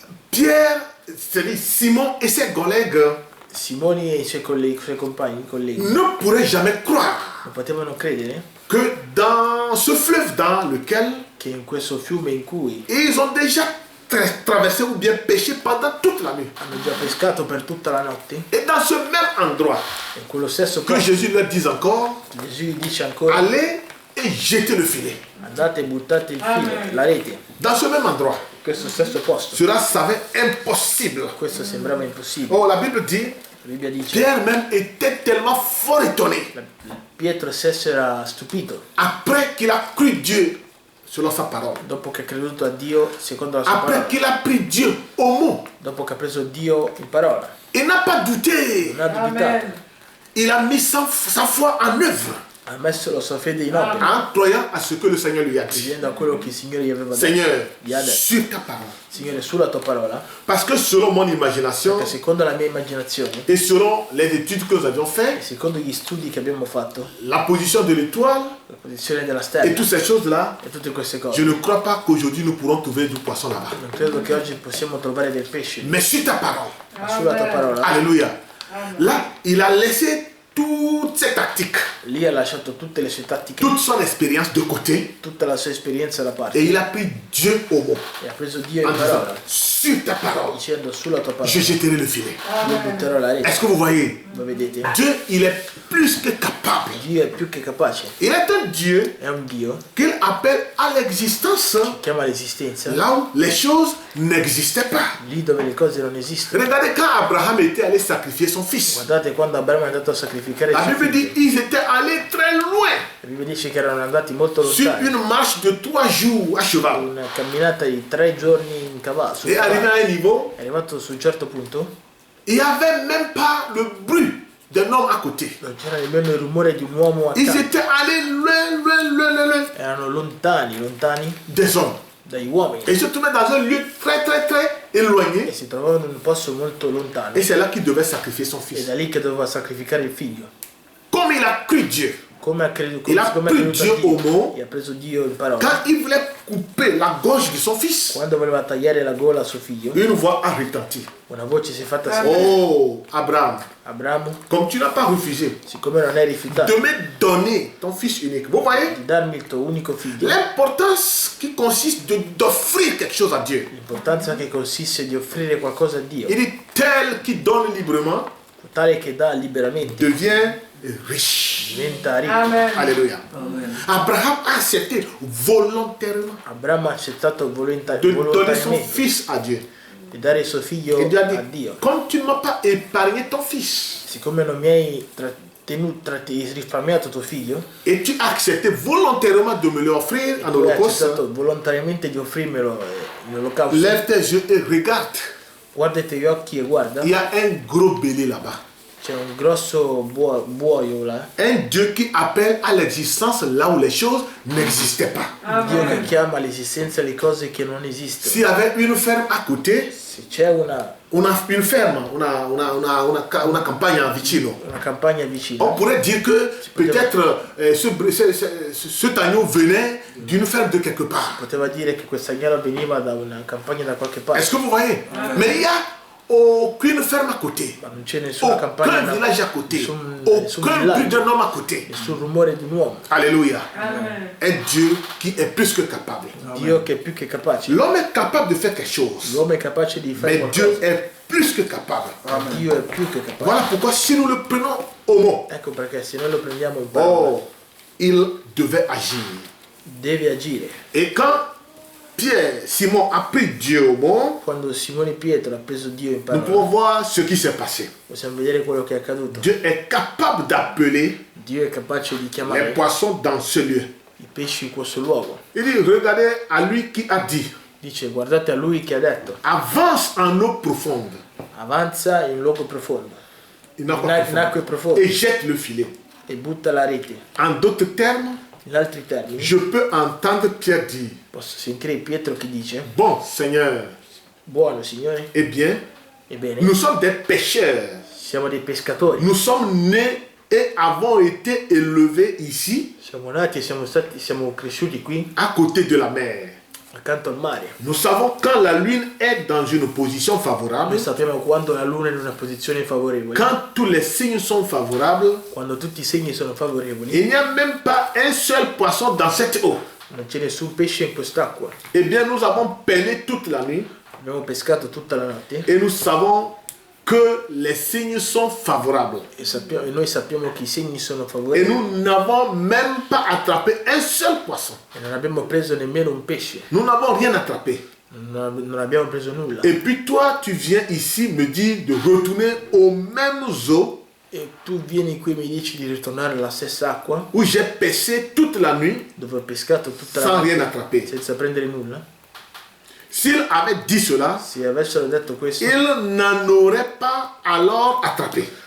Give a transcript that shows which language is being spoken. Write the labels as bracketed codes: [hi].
[fr] Pierre, c'est-à-dire Simon et ses collègues [it] Simoni e i suoi colleghi, i suoi compagni, i colleghi, [fr] ne pourraient jamais croire [it] non potevano credere [fr] que dans ce fleuve dans lequel [it] che in questo fiume in cui [fr] ils ont déjà traversé ou bien pêché pendant toute la nuit. [it] hanno già pescato per tutta la notte, [fr] Et dans ce même endroit, [it] in quello stesso [fr] que [it] posto, [fr] Jésus leur dise encore, [it] Gesù gli dice ancora: [fr] allez et jetez le filet. [it] andate e buttate il filo, [fr] Amen. [it] la rete. [fr] Dans ce même endroit, [it] In questo stesso posto. [fr] cela savait impossible. [it] Questo sembrava impossibile. [fr] Oh, la Bible dit, [it] La Bibbia dice: [fr] Pierre même était tellement fort étonné [it] Pietro stesso era stupito [fr] après qu'il a cru Dieu selon sa parole. [it] dopo che ha creduto a Dio secondo la sua [fr] Après [it] parola, [fr] qu'il a pris Dieu au mot. [it] dopo che ha preso Dio in parola, [fr] Il n'a pas douté. [it] non ha dubitato, [fr] Amen. Il a mis sa foi en œuvre [it] ha messo la sua fede in opera, [fr] en croyant à ce que le Seigneur lui a dit. [it] credendo a quello che il Signore gli aveva detto. [fr] Seigneur, [it] Gli ha detto: [fr] sur ta parole. [it] Signore, sulla tua parola, [fr] Parce que selon mon imagination [it] perché secondo la mia immaginazione [fr] et selon les études que nous avions [it] e [fr] faites, [it] secondo gli studi che abbiamo fatto, [fr] la position de l'étoile [it] la posizione della [fr] et [it] stella [fr] toutes ces choses-là, [it] e tutte queste [fr] je [it] cose, [fr] ne crois pas qu'aujourd'hui nous pourrons trouver du poisson là-bas. [it] non credo che oggi possiamo trovare del pesce, [fr] Mais sur ta parole. [it] ma sulla tua parola, [fr] Alléluia. Là, il a laissé toutes ses tactiques, [it] lì ha lasciato tutte le sue tattiche, [fr] toute son expérience de côté [it] tutta la sua esperienza da parte [fr] et il a pris Dieu au mot. [it] e ha preso Dio [fr] En [it] in [fr] disant, [it] parola, [fr] sur ta parole, [it] dicendo: sulla tua parola [fr] je jetterai le filet. [it] io butterò la rete. [fr] Est-ce que vous voyez? [it] Lo vedete? [fr] Dieu, il est plus que capable. [it] Dio è più che capace, [fr] Il est un Dieu [it] è un Dio [fr] qu'il appelle à l'existence [it] che chiama l'esistenza [fr] là où les choses n'existaient pas. [it] lì dove le cose non esistono. [fr] Regardez quand Abraham était allé sacrifier son fils. [it] Guardate quando Abramo è andato a sacrificare il [fr] La [it] suo [fr] Bible [it] figlio. [fr] dit qu'ils étaient allés très loin, [it] La Bibbia dice che erano andati molto [fr] sur [it] lontani, [fr] une marche de 3 jours à cheval. [it] una camminata di 3 giorni in cavallo. [fr] Et arrivé à un niveau, [it] È arrivato su un certo punto, [fr] il n'y avait même pas le bruit d'un homme à côté. [it] Non c'era nemmeno il rumore di un uomo [fr] Ils [it] accanto. [fr] étaient allés loin, loin, loin, loin, loin [it] Erano lontani, lontani [fr] des hommes. [it] dagli uomini. [fr] Et ils se trouvaient dans un lieu très, très, très éloigné. [it] E si trovavano in un posto molto lontano. [fr] Et c'est là qu'il devait sacrifier son [it] E [fr] fils. [it] da lì che doveva sacrificare il figlio. [fr] Comme il a cru Dieu, [it] Come ha creduto, [fr] Il a [it] come [fr] pris [it] creduto a [fr] Dieu au [it] Dio, [fr] mot. [it] e ha preso Dio in parola. [fr] quand il voulait couper la gorge de son fils, [it] Quando voleva tagliare la gola a suo figlio, [fr] une voix a retenti. [it] una voce si è fatta Ah. sentire. [fr] Oh, Abraham, [it] Abramo, [fr] comme tu n'as pas refusé [it] siccome non hai rifiutato [fr] de me donner ton fils unique, vous voyez [it] di darmi il tuo unico figlio, [fr] l'importance qui consiste d'offrir quelque chose à Dieu. [it] l'importanza che consiste di offrire qualcosa a Dio, [fr] Il dit tel qui donne librement [it] tale che dà liberamente, [fr] devient riche. [it] diventa ricco. [fr] Amen. Alléluia. Abraham a accepté volontairement [it] Abramo ha accettato [fr] de donner son [it] volontariamente [fr] fils à Dieu. [it] di dare suo figlio [fr] Et Dieu a [it] a [fr] dit, [it] Dio. [fr] comme tu ne m'as pas épargné ton fils, [it] Siccome non mi hai risparmiato tuo figlio, [fr] et tu as accepté volontairement de me l'offrir en [it] tu hai [fr] holocauste, [it] accettato volontariamente di offrirmelo in olocausto, [fr] lève tes yeux et regarde. [it] guarda i tuoi occhi e guarda, [fr] Il y a un gros bélier là-bas. [it] c'è un grosso buoio là, [fr] Un Dieu qui appelle à l'existence là où les choses n'existaient pas. [it] Dio che [fr] Amen. [it] chiama all'esistenza le cose che non esistono. [fr] S'il y avait une ferme à côté, [it] Se c'è [fr] une ferme, [it] una campagna vicino, una campagna [fr] on [it] vicina, [fr] pourrait dire que peut-être cet agneau venait d'une ferme de quelque part. [it] poteva dire che questa agnello veniva da una campagna da qualche parte, [fr] Est-ce que vous voyez? Mais il n'y a aucune ferme à côté, [it] ma non c'è nessuna campagna, [fr] aucun village à côté, [it] nessun [fr] aucun bruit [it] villaggio, [fr] d'un homme à côté. [it] nessun rumore di un uomo. [fr] Alléluia. [it] Amen. [fr] Un Dieu qui est plus que capable. [it] Dio che è più che capace. [fr] L'homme est capable de faire quelque chose, [it] L'uomo è capace di fare [fr] mais Dieu [it] qualcosa. [fr] est plus que capable. [it] Dio è più che capace. [fr] Voilà pourquoi si nous le prenons au mot, [it] Ecco perché se noi lo prendiamo in parola, [fr] oh, il devait agir. [it] deve agire. [fr] Et quand Simon a pris Dieu au mot, [it] Quando Simone Pietro ha preso Dio in [fr] nous [it] parola, [fr] pouvons voir ce qui s'est passé. [it] possiamo vedere quello che è accaduto. [fr] Dieu est capable d'appeler [it] Dio è capace di [fr] les [it] chiamare [fr] poissons dans ce lieu. [it] i pesci in questo luogo. [fr] Il dit, regardez à lui qui a dit, [it] Dice, guardate a lui che ha detto, [fr] avance en eau profonde. [it] avanza in un luogo profondo, [fr] Il n'a [it] in [fr] pas [it] acque profonde. profonde, [fr] Et jette le filet. [it] e butta la rete. [fr] En d'autres termes, [it] In altri termini, [fr] je peux entendre Pierre dire, [it] posso sentire Pietro che dice, [fr] bon Seigneur, [it] buono Signore, [fr] eh bien, [it] ebbene, [fr] nous sommes des pêcheurs. [it] siamo dei pescatori, [fr] Nous sommes nés et avons été élevés ici, [it] siamo nati e siamo cresciuti qui, [fr] à côté de la mer. [it] accanto al mare. [fr] Nous savons quand la lune est dans une position favorable, [it] Noi sappiamo quando la luna è in una posizione favorevole, [fr] quand tous les signes sont favorables, [it] quando tutti i segni sono favorevoli, [fr] il n'y a même pas un seul poisson dans cette eau. [it] non c'è nessun pesce in quest'acqua. [fr] Eh bien, nous avons peiné toute la nuit [it] Abbiamo pescato tutta la notte [fr] et nous savons que les signes sont favorables. [it] e noi sappiamo che i segni sono [fr] Et [it] favorevoli [fr] nous n'avons même pas attrapé un seul poisson. [it] e non abbiamo preso nemmeno un pesce, [fr] Nous n'avons rien attrapé. [it] non abbiamo preso nulla. [fr] Et puis toi, tu viens ici me dire de retourner aux mêmes eaux [it] E tu vieni qui e mi dici di ritornare alla stessa acqua [fr] où j'ai pêché toute la nuit [it] dove ho pescato tutta la [fr] sans [it] notte [fr] rien attraper. [it] senza prendere nulla. [fr] S'il avait dit cela, [it] Se avessero detto questo, [fr] il n'en aurait pas alors attrapé.